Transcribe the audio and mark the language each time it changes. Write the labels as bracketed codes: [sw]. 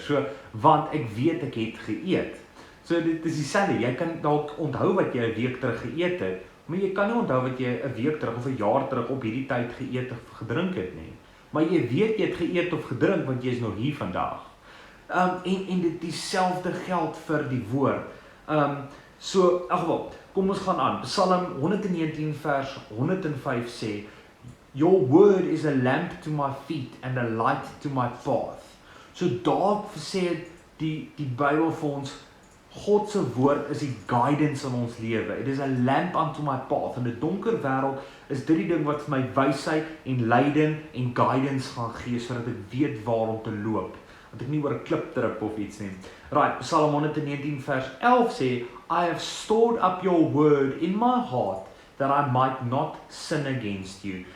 [af] So want ek weet ek het geëet. So dit is dieselfde. Jy kan dalk onthou wat jy 'n week terug geëet het, maar jy kan nie onthou wat jy 'n week terug of 'n jaar terug op hierdie tyd geëet of gedrink het nie. Maar jy weet jy het geëet of gedrink want jy is nog hier vandag. En dit dieselfde geld vir die woord. So, ag wel, kom ons gaan aan. Psalm 119 vers 105 sê, [en] Your word is a lamp to my feet and a light to my path. [af] So daar sê die Bybel vir ons, God se woord is die guidance in ons lewe. [en] It is a lamp unto my path. [af] In 'n donker wêreld is dit die ding wat vir my wysheid en leiding en guidance gaan gee sodat ek weet waar om te loop. Dat ek nie oor 'n klip trip of iets nie. [en] Right, [af] Psalm 119 vers 11 sê, [en] I have stored up your word in my heart that I might not sin against you.